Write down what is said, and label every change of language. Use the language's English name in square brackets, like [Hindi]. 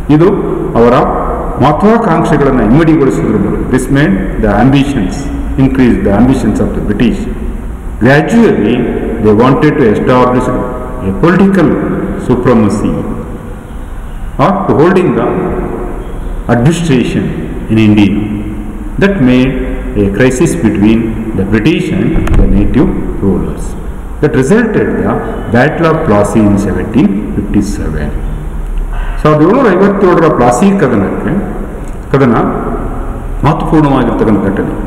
[Kannada] ಇದು ಅವರ ಮಹತ್ವಾಕಾಂಕ್ಷೆಗಳನ್ನು ಇಮ್ಮಡಿಗೊಳಿಸುವುದರ ಮೂಲಕ [English] This made the ambitions increase the ambitions of the British. Gradually they wanted to establish a political supremacy or to holding the administration in India. That made a crisis between the British and the native rulers. That resulted in the Battle of Plassey in 1757. [Kannada] 1757ರ Plassey ಕದನ ಮಹತ್ವಪೂರ್ಣವಾಗಿರ್ತಕ್ಕಂಥ ಘಟನೆ.